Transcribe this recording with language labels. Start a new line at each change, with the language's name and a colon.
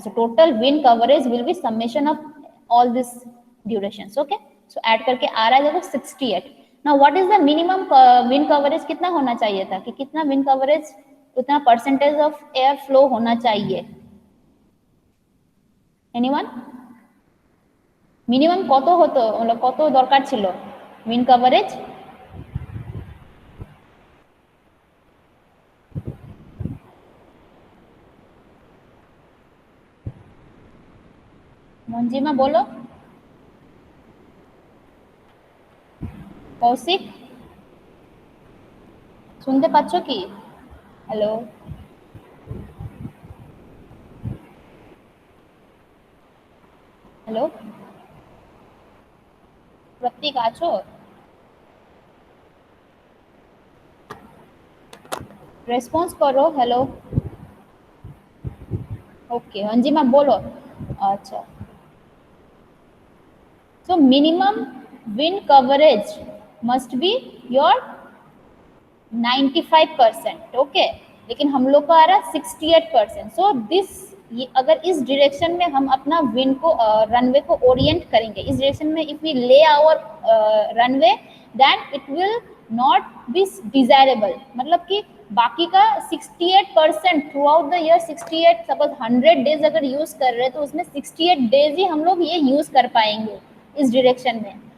English: So total wind coverage will be summation of all this durations.
Hindi: Okay, so add करके आ रहा है देखो 68।
English: now what is the minimum wind coverage,
Hindi: कितना होना चाहिए था, कि कितना विंड कवरेज, उतना
English: percentage of air flow
Hindi: होना चाहिए।
English: anyone,
Bangla: मिनिमम কত হতো, मतलब কত দরকার ছিল উইন্ড কভারেজ? মঞ্জিমা বলো, কৌশিক শুনতে পাচ্ছ কি? হ্যালো হ্যালো, প্রতীক আছো?
Hindi: रेस्पॉन्स करो, हेलो। ओके अंजिमा बोलो।
English: अच्छा, so minimum wind coverage must be your 95%।
Hindi: Okay, लेकिन हम लोग का आ रहा है 68%।
English: so this,
Hindi: ये अगर इस डायरेक्शन में हम अपना विंड को रनवे को ओरिएंट करेंगे, इस डायरेक्शन में
English: If we lay our runway, then it will not be desirable.
Hindi: मतलब कि बाकी का 68%
English: throughout the year,
Hindi: 68 suppose 100 days अगर यूज कर रहे हैं तो उसमें 68 डेज ही हम लोग ये यूज कर पाएंगे इस डायरेक्शन में।